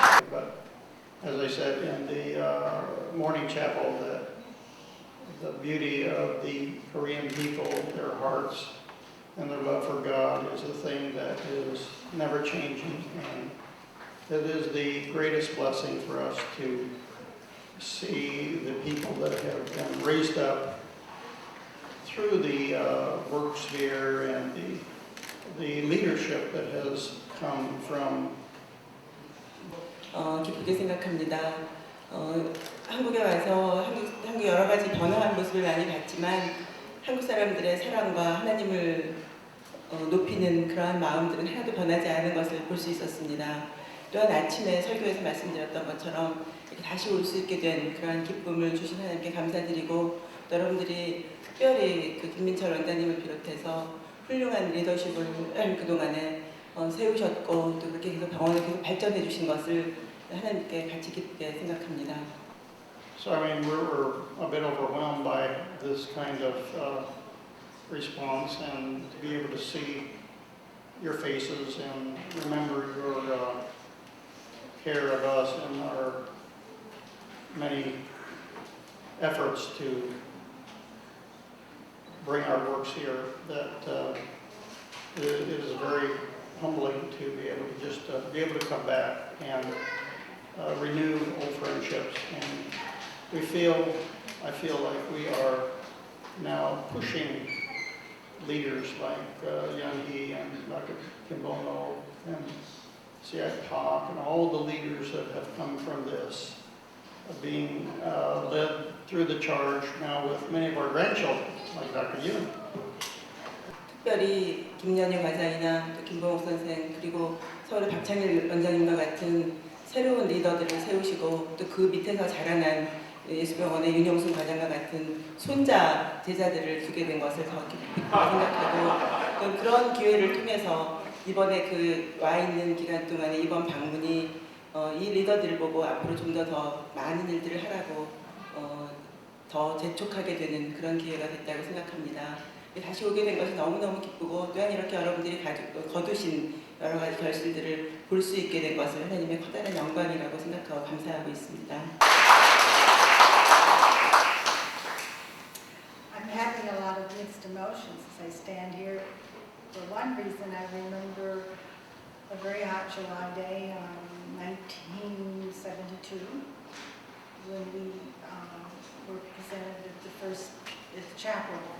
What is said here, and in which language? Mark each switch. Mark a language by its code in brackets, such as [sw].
[en] But as I said in the morning chapel, the beauty of the Korean people, their hearts, and their love for God is a thing that is never changing, and it is the greatest blessing for us to see the people that have been raised up through the work sphere and the leadership that has come from. [ko] 기쁘게 생각합니다. 한국에 와서 한국 여러 가지 변화한 모습을 많이 봤지만 한국 사람들의 사랑과 하나님을 높이는 그러한 마음들은 하나도 변하지 않은 것을 볼 수 있었습니다. 또한 아침에 설교에서 말씀드렸던 것처럼 이렇게 다시 올 수 있게 된 그러한 기쁨을 주신 하나님께 감사드리고, 또 여러분들이 특별히 그 김민철 원장님을 비롯해서 훌륭한 리더십을 그동안에 세우셨고, 또 그렇게 계속 병원을 계속 발전해 주신 것을 하나님께 같이 기쁘게 생각합니다. [en] So I mean, we're a bit overwhelmed by this kind of response, and to be able to see your faces and remember your care of us and our many efforts to bring our works here, that it is very humbling to be able to just be able to come back and renew old friendships. And I feel like we are now pushing leaders like Young Hee and Dr. Kim Bono and Siak Park and all the leaders that have come from this, being led through the charge now with many of our grandchildren, like Dr. Yoon. [ko] 특별히 김연희 과장이나 또 김봉욱 선생, 그리고 서울의 박창일 원장님과 같은 새로운 리더들을 세우시고, 또 그 밑에서 자라난 예수병원의 윤영순 과장과 같은 손자 제자들을 두게 된 것을 더 기쁘게 생각하고, 또 그런 기회를 통해서 이번에 그 와 있는 기간 동안에 이번 방문이 이 리더들을 보고 앞으로 좀 더 많은 일들을 하라고 더 재촉하게 되는 그런 기회가 됐다고 생각합니다. 다시 오게 된 것이 너무너무 기쁘고 또한 이렇게 여러분들이 거두신 여러 가지 결실들을 볼 수 있게 된 것을 하나님의 커다란 영광이라고 생각하고 감사하고 있습니다. [en] I'm having a lot of mixed emotions as I stand here. For one reason, I remember a very hot July day in 1972 when we were presented at the chapel.